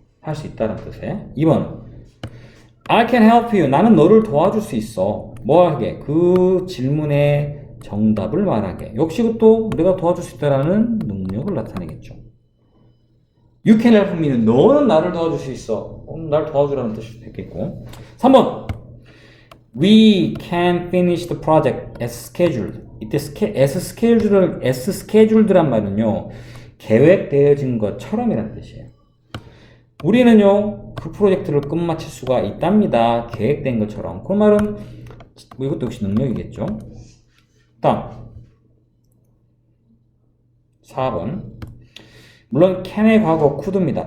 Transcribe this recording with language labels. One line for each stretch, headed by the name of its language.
Korean: 할 수 있다는 뜻에. 2번
English: I can help you.
Korean: 나는 너를 도와줄 수 있어. 뭐 하게? 그 질문의 정답을 말하게. 역시 그것도 내가 도와줄 수 있다라는 능력을 나타내겠죠. You can help me는 너는 나를 도와줄 수 있어. 날 도와주라는 뜻이 됐겠고.
English: 3번 We can finish the project as scheduled.
Korean: 이때 as scheduled란 말은요 계획되어진 것처럼이라는 뜻이에요. 우리는요 그 프로젝트를 끝마칠 수가 있답니다. 계획된 것처럼. 그 말은 뭐 이것도 역시 능력이겠죠. 다음 4번 물론 can의 과거 could입니다.